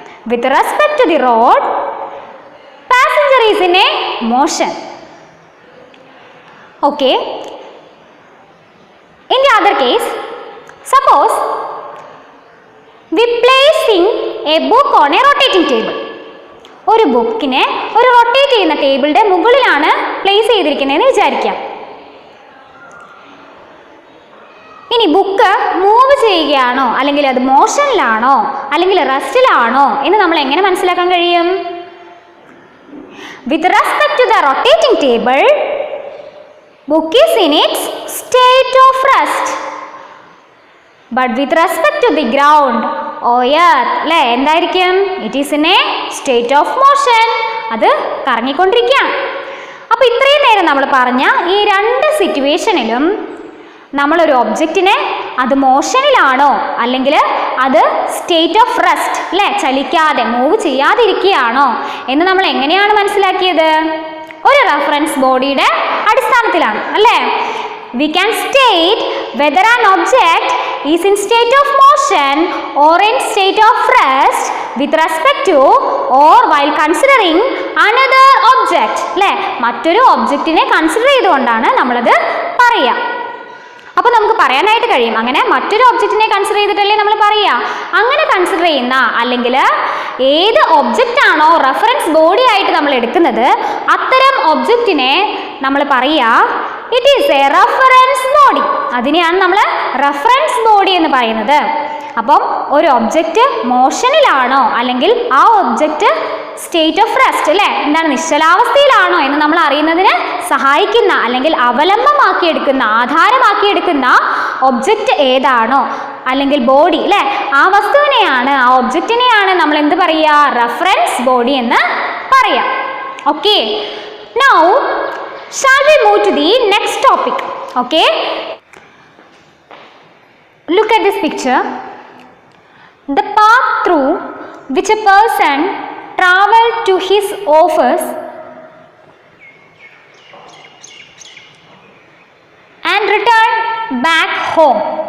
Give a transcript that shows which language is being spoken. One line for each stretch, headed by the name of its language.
English: With respect to the road, passenger is in a motion. Okay. In the other case, suppose we placing a book on a rotating table.
Malayalam: ഒരു ബുക്കിനെ ഒരു rotate ചെയ്യുന്ന ടേബിളിൻ്റെ മുകളിലാണ് place ചെയ്തിരിക്കുന്നതെന്ന് വിചാരിക്കാം. ഇനി book move ചെയ്യുകയാണോ അല്ലെങ്കിൽ അത് മോഷനിലാണോ അല്ലെങ്കിൽ റെസ്റ്റിലാണോ എന്ന് നമ്മൾ എങ്ങനെ മനസ്സിലാക്കാൻ കഴിയും?
English: With respect to the rotating table, book is in its state of rest. But with respect to the ground
Malayalam: അല്ലേ, എന്തായിരിക്കും?
English: It is in a state of motion.
Malayalam: അത് കറങ്ങിക്കൊണ്ടിരിക്കുകയാണ്. അപ്പോൾ ഇത്രയും നേരം നമ്മൾ പറഞ്ഞ ഈ രണ്ട് സിറ്റുവേഷനിലും നമ്മളൊരു ഒബ്ജക്റ്റിനെ അത് മോഷനിലാണോ അല്ലെങ്കിൽ അത് സ്റ്റേറ്റ് ഓഫ് റെസ്റ്റ് അല്ലേ, ചലിക്കാതെ മൂവ് ചെയ്യാതിരിക്കുകയാണോ എന്ന് നമ്മൾ എങ്ങനെയാണ് മനസ്സിലാക്കിയത്? ഒരു റെഫറൻസ് ബോഡിയുടെ അടിസ്ഥാനത്തിലാണ് അല്ലേ.
English: We can state whether an object is in state of motion or in state of rest with respect to or while considering another object.
Malayalam: അല്ലേ, മറ്റൊരു ഒബ്ജക്റ്റിനെ കൺസിഡർ ചെയ്തുകൊണ്ടാണ് നമ്മളത് പറയുക. അപ്പോൾ നമുക്ക് പറയാനായിട്ട് കഴിയും, അങ്ങനെ മറ്റൊരു ഒബ്ജക്റ്റിനെ കൺസിഡർ ചെയ്തിട്ടല്ലേ നമ്മൾ പറയുക. അങ്ങനെ കൺസിഡർ ചെയ്യുന്ന അല്ലെങ്കിൽ ഏത് ഒബ്ജക്റ്റ് ആണോ റെഫറൻസ് ബോഡി ആയിട്ട് നമ്മൾ എടുക്കുന്നത് അത്തരം ഒബ്ജക്റ്റിനെ നമ്മൾ പറയുക
English: It is a reference body.
Malayalam: അതിനെയാണ് നമ്മൾ റെഫറൻസ് ബോഡി എന്ന് പറയുന്നത്. അപ്പം ഒരു ഒബ്ജക്റ്റ് മോഷനിലാണോ അല്ലെങ്കിൽ ആ ഒബ്ജക്റ്റ് സ്റ്റേറ്റ് ഓഫ് റെസ്റ്റ് അല്ലേ, എന്താണ് നിശ്ചലാവസ്ഥയിലാണോ എന്ന് നമ്മൾ അറിയുന്നതിന് സഹായിക്കുന്ന അല്ലെങ്കിൽ അവലംബമാക്കിയെടുക്കുന്ന ആധാരമാക്കിയെടുക്കുന്ന ഒബ്ജക്റ്റ് ഏതാണോ അല്ലെങ്കിൽ ബോഡി അല്ലേ, ആ വസ്തുവിനെയാണ് ആ ഒബ്ജക്റ്റിനെയാണ് നമ്മൾ എന്ത് പറയുക? റെഫറൻസ് ബോഡി എന്ന് പറയാം. Okay.
English: Now shall we move to the next topic? Okay. Look at this picture. The path through which a person traveled to his office and returned back home.